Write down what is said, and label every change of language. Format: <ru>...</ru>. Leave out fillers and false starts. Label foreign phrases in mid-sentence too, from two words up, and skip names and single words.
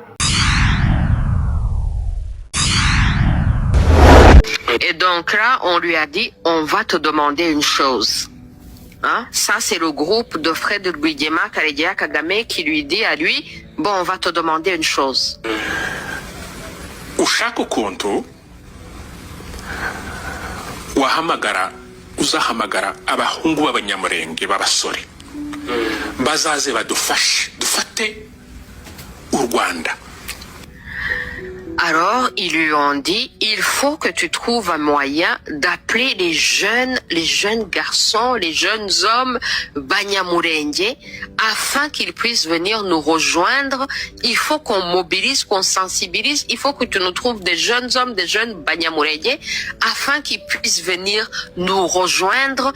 <fr>Et donc là, on lui a dit, on va te demander une chose. Hein? Ça, c'est le groupe de Fred Rwigema Karegeya Kagame qui lui dit à lui, bon, on va te demander une chose.</fr> <rw>Ushaka ukuntu wahamagara uzahamagara abahungu b'abanyamurenge b'abasore bazaze badufashe dufate u Rwanda.</rw> <fr>Alors, ils lui ont dit, il faut que tu trouves un moyen d'appeler les jeunes garçons, les jeunes hommes Banyamulenge, afin qu'ils puissent venir nous rejoindre. Il faut qu'on mobilise, qu'on sensibilise. Il faut que tu nous trouves des jeunes hommes, des jeunes Banyamulenge, afin qu'ils puissent venir nous rejoindre.</fr>